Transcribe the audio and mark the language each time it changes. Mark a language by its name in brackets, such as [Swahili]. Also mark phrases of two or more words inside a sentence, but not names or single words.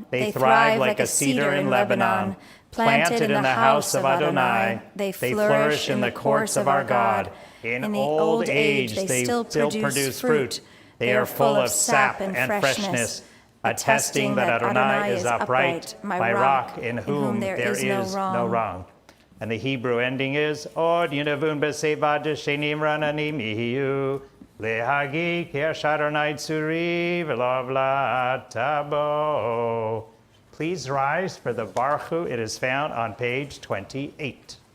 [English] They thrive like a cedar in Lebanon. Planted in the house of Adonai, they flourish in the courts of our God. In old age, they still produce fruit. They are full of sap and freshness, attesting that Adonai is upright, my rock, in whom there is no wrong. And the Hebrew ending is, [Hebrew] עוד ינובון בשיבה דשנים רעננים יהיו להגיד כי אדני צורי ולא תבו. [English] Please rise for the [Hebrew] ברוך הוא. [English] It is found on page 28.